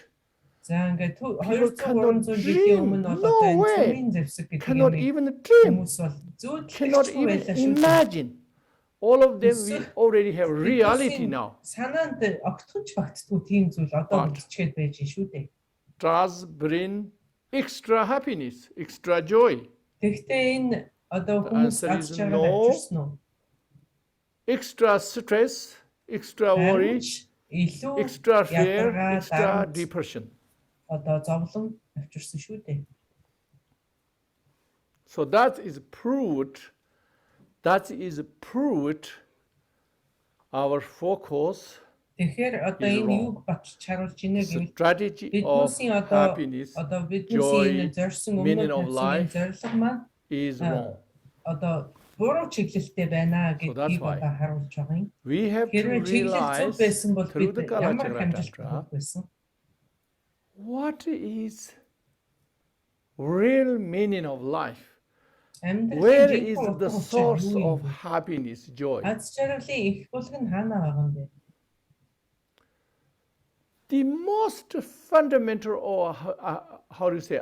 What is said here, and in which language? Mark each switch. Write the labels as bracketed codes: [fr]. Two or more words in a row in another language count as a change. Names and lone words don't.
[mn] За ингээд 200-300 жилийн өмнө одоо энэ зэвсэг гэдэг [en] cannot even dream, [mn] хүмүүс бол [en] cannot even imagine. All of them we already have reality now. [mn] Санаанд огтхонч багтдгүй тийм зүйл одоо бичгээд байж шүү дээ. [en] Does bring extra happiness, extra joy. [mn] Тэгэхдээ энэ одоо хүмүүс аз жаргал авчирсан уу? [en] Extra stress, extra worry, extra fear, extra depression. [mn] Одоо зовлон авчирсан шүү дээ. [en] So that is proved our focus. [mn] Тэгэхээр одоо энэ юг баталж харуулж ийнэ гэвэл [en] strategy of happiness, [mn] бидний зорьсон өмнө зорилго маань [en] is wrong. [mn] Одоо буруу чиглэлтэй байна гэдгийг одоо харуулж байгаа юм. [en] We have to realize through the culture what is real meaning of life. Where is the source of happiness, joy? The most fundamental, or how do you say?